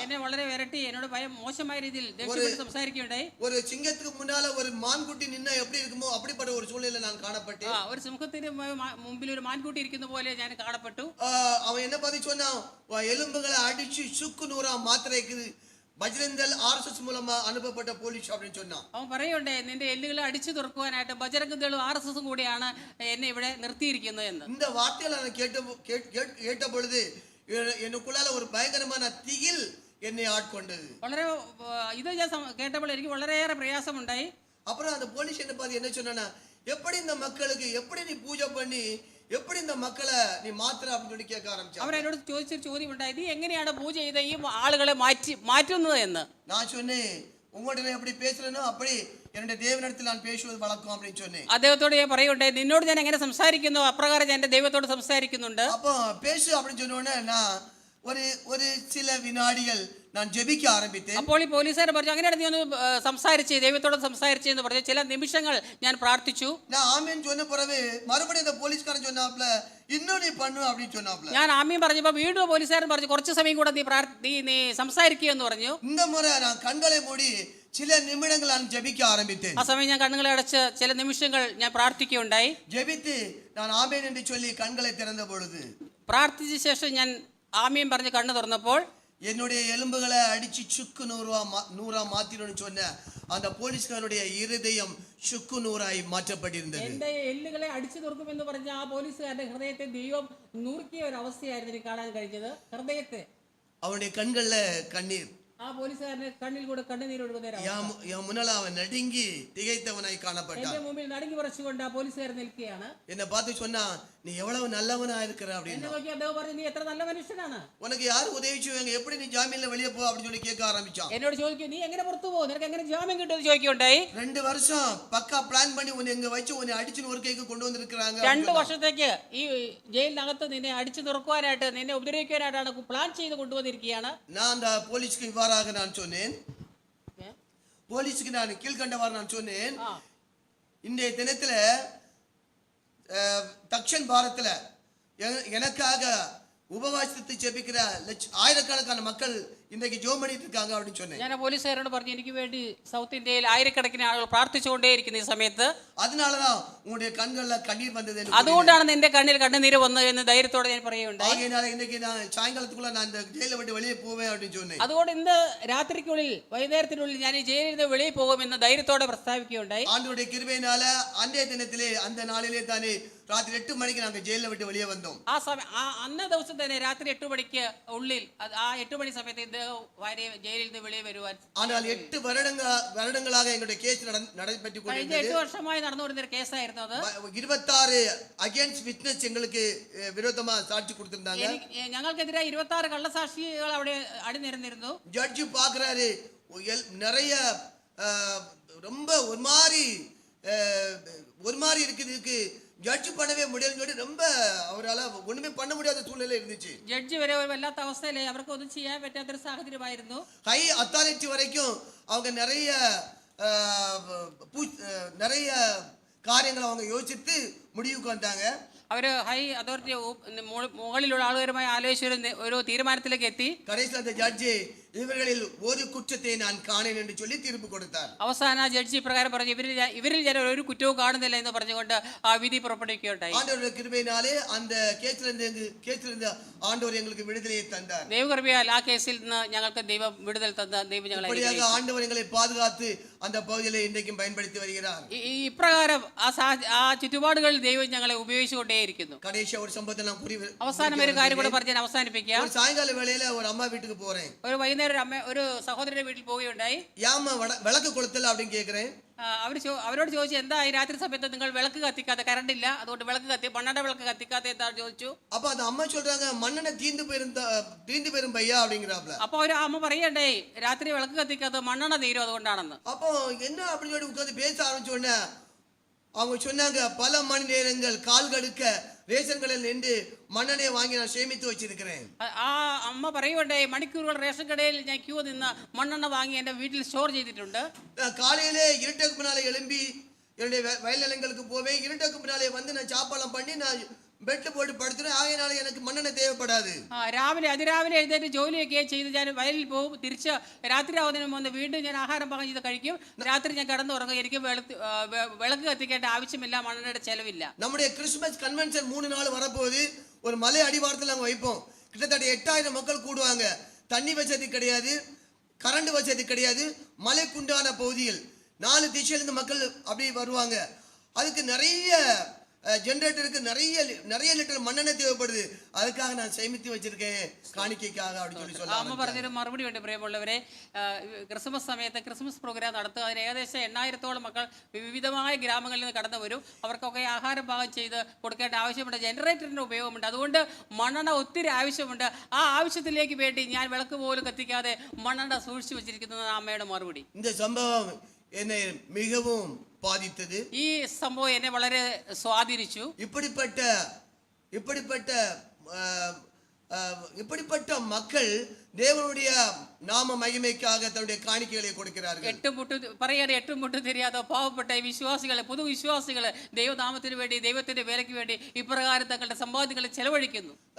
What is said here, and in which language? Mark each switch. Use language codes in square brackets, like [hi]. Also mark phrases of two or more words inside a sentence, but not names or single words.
[ml] എന്നെ വളരെ വിരട്ടി എന്നോട് ഭയം മോശമായ രീതിയിൽ ദേഷ്യപ്പെട്ട് സംസാരിക്കുകയുണ്ടായി. [ta] ஒரு சிங்கத்துக்கு முன்னால ஒரு மான்குட்டி நின்னா எப்படி இருக்குமோ அப்படிப்பட்ட ஒரு சூழ்நிலையில நான் காணப்பட்டேன். [ml] ഒരു സിംഹത്തിന് മുമ്പിൽ ഒരു മാൻകുട്ടി ഇരിക്കുന്ന പോലെ ഞാൻ കാണപ്പെട്ടു. [ta] அவன் என்ன பார்த்து சொன்னான், எலும்புகளை அடிச்சு சுக்கு நூறா மாத்திரைக்கு [ml] ബജ്രംഗദൾ ആർഎസ്എസ് മൂലമാ അനുഭവപ്പെട്ട പോലീസ് [ta] அப்படின்னு சொன்னான். [ml] അവൻ പറയുണ്ടേ, നിന്റെ എല്ലുകളെ അടിച്ചു തുറക്കുവാനായിട്ട് ബജ്രംഗദളും ആർഎസ്എസും കൂടിയാണ് എന്നെ ഇവിടെ നിർത്തിയിരിക്കുന്നത് എന്ന്. [ta] இந்த வார்த்தைகளை நான் கேட்ட பொழுது எனக்குள்ளால ஒரு பயங்கரமான திகில் என்னை ஆட்கொண்டது. [ml] വളരെ ഇത് ഞാൻ കേട്ടപ്പോൾ എനിക്ക് വളരെയേറെ പ്രയാസമുണ്ടായി. [ta] அப்புறம் அந்த போலீஸ் என்ன பார்த்து என்ன சொன்னானா, எப்படி இந்த மக்களுக்கு எப்படி நீ பூஜை பண்ணி எப்படி இந்த மக்களை நீ மாத்துற அப்படின்னு சொல்லி கேட்க ஆரம்பிச்சான். [ml] അവർ എന്നോട് ചോദിച്ചൊരു ചോദ്യം ഉണ്ടായി, നീ എങ്ങനെയാണ് പൂജ ചെയ്ത് ഈ ആളുകളെ മാറ്റുന്നത് എന്ന്. [ta] நான் சொன்னேன், உங்கள்கிட்ட எப்படி பேசுறேனோ அப்படி என்னுடைய தேவனிடத்தில் நான் பேசுவது வழக்கம் அப்படின்னு சொன்னேன். [ml] അദ്ദേഹത്തോട് ഞാൻ പറയുണ്ടായി, നിന്നോട് ഞാൻ എങ്ങനെ സംസാരിക്കുന്നു അപ്രകാരം ഞാൻ എൻ്റെ ദൈവത്തോട് സംസാരിക്കുന്നുണ്ട്. [ta] அப்போ பேசு அப்படின்னு சொன்ன உடனே நான் ஒரு சில வினாடிகள் நான் ஜெபிக்க ஆரம்பித்தேன். [ml] അപ്പോൾ ഈ പോലീസുകാരൻ പറഞ്ഞു, അങ്ങനെയാണ് നീ ഒന്ന് സംസാരിച്ച് ദൈവത്തോട് സംസാരിച്ച് എന്ന് പറഞ്ഞു. ചില നിമിഷങ്ങൾ ഞാൻ പ്രാർത്ഥിച്ചു. [ta] நான் ஆமென் சொன்ன பிறகு மறுபடியும் அந்த போலீஸ்காரன் சொன்னாப்ல, இன்னும் நீ பண்ணு அப்படின்னு சொன்னாப்ல. [ml] ഞാൻ ആമീൻ പറഞ്ഞപ്പോൾ വീണ്ടും പോലീസുകാരൻ പറഞ്ഞു, കുറച്ച് സമയം കൂടെ നീ സംസാരിക്കുക എന്ന് പറഞ്ഞു. [ta] இந்த முறை நான் கண்களை மூடி சில நிமிடங்கள் நான் ஜெபிக்க ஆரம்பித்தேன். [ml] ആ സമയം ഞാൻ കണ്ണുകളെ അടച്ച് ചില നിമിഷങ്ങൾ ഞാൻ പ്രാർത്ഥിക്കുകയുണ്ടായി. [ta] ஜெபித்து நான் ஆமென் என்று சொல்லி கண்களை திறந்த பொழுது [ml] പ്രാർത്ഥിച്ച ശേഷം ഞാൻ ആമീൻ പറഞ്ഞ് കണ്ണു തുറന്നപ്പോൾ [ta] என்னுடைய எலும்புகளை அடிச்சு சுக்கு நூறா மாத்திரன்னு சொன்ன அந்த போலீஸ்காரனுடைய இருதயம் சுக்கு நூறாய் மாற்றப்பட்டிருந்தது. [ml] എന്റെ എല്ലുകളെ അടിച്ചു തുറക്കുമെന്ന് പറഞ്ഞ ആ പോലീസുകാരന്റെ ഹൃദയത്തെ ദൈവം നുറുക്കിയ ഒരു അവസ്ഥയായിരുന്നു എനിക്ക് കാണാൻ കഴിഞ്ഞത്. ഹൃദയത്തെ, [ta] அவனுடைய கண்கள்ல கண்ணீர், [ml] ആ പോലീസുകാരന്റെ കണ്ണിൽ കൂടെ കണ്ണുനീരൊഴുകുന്ന [ta] என் முன்னால அவன் நடுங்கி திகைத்தவனாய் காணப்பட்டான். [ml] എന്റെ മുമ്പിൽ നടുങ്ങി പറിച്ചുകൊണ്ട് ആ പോലീസുകാരൻ നിൽക്കുകയാണ്. [ta] என்னை பார்த்து சொன்னா, நீ எவ்வளவு நல்லவனா இருக்கிற [ml] എന്നെ [ta] அப்படின்னு. [ml] നോക്കി അദ്ദേഹം പറഞ്ഞു, നീ എത്ര നല്ല മനുഷ്യനാണ്, [ta] உனக்கு யார் உதவி செய்வாங்க, எப்படி நீ ஜாமீன்ல வெளியே போ அப்படின்னு சொல்லி கேட்க ஆரம்பிச்சான். [ml] എന്നോട് ചോദിക്കും, നീ എങ്ങനെ പുറത്തു പോകും, നിനക്ക് എങ്ങനെ ജാമ്യം കിട്ടുമെന്ന് ചോദിക്കുകയുണ്ടായി. [ta] 2 வருஷம் பக்கா பிளான் பண்ணி உன்னை இங்க வச்சு உன்னை அடிச்சு ஒரு கைக்கு கொண்டு வந்திருக்காங்க. [ml] 2 വർഷത്തേക്ക് ഈ ജയിലിനകത്ത് നിന്നെ അടിച്ചു തുറക്കുവാനായിട്ട്, നിന്നെ ഉപദ്രവിക്കാനായിട്ടാണ് പ്ലാൻ ചെയ്ത് കൊണ്ടുവന്നിരിക്കുകയാണ്. [ta] நான் அந்த போலீஸ்க்கு இவ்வாறாக நான் சொன்னேன், போலீஸ்க்கு நான் கீழ்கண்டவாறு நான் சொன்னேன், இன்றைய தினத்துல தக்ஷன் பாரத்துல எனக்காக உபவாசத்தை ஜெபிக்கிற ஆயிரக்கணக்கான மக்கள் [ml] ഇന്നേക്ക് ജോം [ta] பண்ணிட்டு இருக்காங்க அப்படின்னு சொன்னேன். [ml] ഞാൻ പോലീസുകാരോട് പറഞ്ഞു, എനിക്ക് വേണ്ടി സൗത്ത് ഇന്ത്യയിൽ ആയിരക്കണക്കിന് ആളുകൾ പ്രാർത്ഥിച്ചുകൊണ്ടേയിരിക്കുന്ന ഈ സമയത്ത് [ta] அதனாலதான் உங்களுடைய கண்கள்ல கண்ணீர் வந்தது. [ml] അതുകൊണ്ടാണ് നിന്റെ കണ്ണിൽ കണ്ണുനീര് വന്നത് എന്ന് ധൈര്യത്തോടെ ഞാൻ പറയുകയുണ്ടായി. [ta] ஆகையினால இன்னைக்கு நான் சாயங்காலத்துக்குள்ள நான் இந்த ஜெயிலை விட்டு வெளியே போவேன் அப்படின்னு சொன்னேன். [ml] അതുകൊണ്ട് ഇന്ന് രാത്രിക്കുള്ളിൽ വൈകുന്നേരത്തിനുള്ളിൽ ഞാൻ ഈ ജയിലിൽ നിന്ന് വെളിയിൽ പോകുമെന്ന് ധൈര്യത്തോടെ പ്രസ്താവിക്കുകയുണ്ടായി. [ta] ஆண்டவருடைய கிருபையினால அன்றைய தினத்திலே அந்த நாளிலே தானே ராத்திரி 8 மணிக்கு நாங்க ஜெயிலை விட்டு வெளியே வந்தோம். [ml] ആ സമയം അന്നേ ദിവസം തന്നെ രാത്രി 8 മണിക്ക് ഉള്ളിൽ ആ 8 മണി സമയത്ത് അദ്ദേഹം ഭാര്യയെ ജയിലിൽ നിന്ന് വെളിയിൽ വരുവാൻ. [ta] ஆனால் 8 வருடங்களாக எங்களுடைய கேஸ் நடைபெற்று [ml] കഴിഞ്ഞ [ta] கொண்டிருந்தது. [ml] 8 വർഷമായി നടന്നുവരുന്ന ഒരു കേസായിരുന്നു അത്. [ta] 26 [en] against witness [ta] எங்களுக்கு விரோதமா சாட்சி கொடுத்திருந்தாங்க. [ml] ഞങ്ങൾക്കെതിരെ 26 കള്ളസാക്ഷികൾ അവിടെ അണിനിരന്നിരുന്നു. [ta] ஜட்ஜ் பாக்குறாரு நிறைய ரொம்ப ஒரு மாதிரி இருக்குதுக்கு ஜட்ஜ் பண்ணவே முடியலன்னு சொல்லி ரொம்ப அவரால் ஒண்ணுமே பண்ண முடியாத சூழ்நிலை இருந்துச்சு. [ml] ജഡ്ജി വരെ ഒരു വല്ലാത്ത അവസ്ഥയിലെ അവർക്ക് ഒന്നും ചെയ്യാൻ പറ്റാത്തൊരു സാഹചര്യമായിരുന്നു. [en] high authority [ta] வரைக்கும் அவங்க நிறைய കാര്യങ്ങൾ அவங்க யோசித்து முடிவுக்கு வந்தாங்க. [ml] അവർ [en] high authority [ml] മുകളിലുള്ള ആളുകളുമായി ആലോചിച്ച് ഒരു തീരുമാനത്തിലേക്ക് എത്തി. [ta] கடைசியில் அந்த ஜட்ஜி இவர்களில் ஒரு குற்றத்தை நான் காணேன் என்று சொல்லி தீர்ப்பு கொடுத்தார். [ml] അവസാന ജഡ്ജി പ്രകാരം പറഞ്ഞു ഇവരിൽ ഞാൻ ഒരു കുറ്റവും കാണുന്നില്ല എന്ന് പറഞ്ഞുകൊണ്ട് ആ വിധി പുറപ്പെടുവിക്കുകയുണ്ടായി. [ta] ஆண்டவருடைய கிருபையினாலே அந்த கேஸிலிருந்து ஆண்டவர் எங்களுக்கு விடுதலையை தந்தார். [ml] ദൈവകൃപയാൽ ആ കേസിൽ നിന്ന് ഞങ്ങൾക്ക് ദൈവം വിടുതൽ തന്ന ദൈവം ഞങ്ങളെ [ta] இப்படியாக ஆண்டவர் எங்களை பாதுகாத்து அந்த பகுதியிலே இன்றைக்கும் பயன்படுத்தி வருகிறார். [ml] ഇപ്രകാരം ആ ചുറ്റുപാടുകളിൽ ദൈവം ഞങ്ങളെ ഉപയോഗിച്ചുകൊണ്ടേയിരിക്കുന്നു. [ta] கடைசியா ஒரு சம்பவத்தை நான் [ml] അവസാനം ഒരു കാര്യം കൂടെ പറഞ്ഞ് ഞാൻ അവസാനിപ്പിക്കാം. [ta] ஒரு சாயங்கால வேளையில ஒரு அம்மா வீட்டுக்கு போறேன். [ml] ഒരു വൈകുന്നേരം ഒരു സഹോദരന്റെ വീട്ടിൽ പോവുകയുണ്ടായി. [ta] யாமா விளக்கு கொளுத்தல அப்படின்னு கேக்குறேன். [ml] അവരോട് ചോദിച്ചു, എന്താ ഈ രാത്രി സമയത്ത് നിങ്ങൾ വിളക്ക് കത്തിക്കാതെ, കറണ്ട് ഇല്ല, അതുകൊണ്ട് വിളക്ക് മണ്ണെണ്ണ വിളക്ക് കത്തിക്കാതെ എന്താണെന്ന് ചോദിച്ചു. [ta] அப்ப அந்த அம்மா சொல்றாங்க மண்ணெண்ண தீந்து போயிரும் பையா அப்படிங்கறாப்ல. [ml] அப்போ ഒരു അമ്മ പറയണ്ടേ, രാത്രി വിളക്ക് കത്തിക്കാതെ മണ്ണെണ്ണ തീരും അതുകൊണ്ടാണെന്ന്. [ta] அப்போ என்ன அப்படின்னு சொல்லி உட்கார்ந்து பேச ஆரம்பிச்ச உடனே அவங்க சொன்னாங்க, பல மணி நேரங்கள் கால் கடுக்க ரேஷன் கடையில் நின்று மண்ணெண்ணெய் வாங்கி நான் சேமித்து வச்சிருக்கிறேன். [ml] ആ അമ്മ പറയുകയുണ്ടായി, മണിക്കൂറുകൾ റേഷൻ കടയിൽ ഞാൻ ക്യൂ നിന്ന് മണ്ണെണ്ണ വാങ്ങി എൻ്റെ വീട്ടിൽ സ്റ്റോർ ചെയ്തിട്ടുണ്ട്. [ta] காலையிலே இருட்டுக்கு முன்னாலே எழும்பி என்னுடைய வயல் நிலங்களுக்கு போவேன். இருட்டுக்கு முன்னாலே வந்து நான் சாப்பாடு பண்ணி நான் பெட் போட்டு படுத்துறேன். ஆகையினால எனக்கு மண்ணெண்ணெய் தேவைப்படாது. [ml] അതിരാവിലെ എഴുന്നേറ്റ് ജോലിയൊക്കെ ചെയ്ത് ഞാൻ വയലിൽ പോകും. തിരിച്ച് രാത്രി ആവുന്നതിന് മുമ്പ് വീണ്ടും ഞാൻ ആഹാരം പാകം ചെയ്ത് കഴിക്കും. രാത്രി ഞാൻ കിടന്നുറങ്ങും. എനിക്ക് വിളക്ക് കത്തിക്കേണ്ട ആവശ്യമില്ല, മണ്ണെണ്ണയുടെ ചെലവില്ല. [ta] நம்முடைய கிறிஸ்மஸ் கன்வென்ஷன் 3 நாள் வரப்போகுது. ஒரு மலை அடிவாரத்தில் நாங்கள் வைப்போம். கிட்டத்தட்ட 8000 மக்கள் கூடுவாங்க. தண்ணி வசதி கிடையாது, கரண்ட் வசதி கிடையாது. மலைக்குண்டான பகுதியில் 4 திசையிலிருந்து மக்கள் அப்படி வருவாங்க. அதுக்கு நிறைய ஜெனரேட்டருக்கு நிறைய லிட்டர் மண்ணெண்ணெய் தேவைப்படுது. அதுக்காக நான் சேமித்து வச்சிருக்கேன் காணிக்கைக்காக அப்படின்னு சொல்லி சொல்ல [ml] അമ്മ പറഞ്ഞൊരു മറുപടി ഉണ്ട്. പ്രിയമുള്ളവരെ, ക്രിസ്മസ് സമയത്ത് ക്രിസ്മസ് പ്രോഗ്രാം നടത്തുക. അതിന് ഏകദേശം 8000-ഓളം മക്കൾ വിവിധമായ ഗ്രാമങ്ങളിൽ നിന്ന് കടന്നു വരും. അവർക്കൊക്കെ ആഹാരം പാകം ചെയ്ത് കൊടുക്കേണ്ട ആവശ്യമുണ്ട്. ജനറേറ്ററിൻ്റെ ഉപയോഗമുണ്ട്. അതുകൊണ്ട് മണ്ണെണ്ണ ഒത്തിരി ആവശ്യമുണ്ട്. ആ ആവശ്യത്തിലേക്ക് വേണ്ടി ഞാൻ വിളക്ക് പോലും കത്തിക്കാതെ മണ്ണെണ്ണ സൂക്ഷിച്ചു വെച്ചിരിക്കുന്നത് അമ്മയുടെ മറുപടി. [ta] இந்த சம்பவம் என்னை மிகவும் பாதித்தது. [ml] ഈ സംഭവം എന്നെ വളരെ സ്വാധീനിച്ചു. [ta] இப்படிப்பட்ட மக்கள் தேவனுடைய நாம மகிமைக்காக தன்னுடைய காணிக்கைகளை கொடுக்கிறார்கள். [ml] എട്ടും മുട്ടും தெரியாத പാവപ്പെട്ട വിശ്വാസികളെ, പൊതുവിശ്വാസികളെ ദൈവനാമത്തിന് വേണ്ടി, ദൈവത്തിന്റെ വേലയ്ക്ക് വേണ്ടി ഇപ്രകാരം തങ്ങളുടെ സമ്പാദ്യങ്ങളെ ചെലവഴിക്കുന്നു.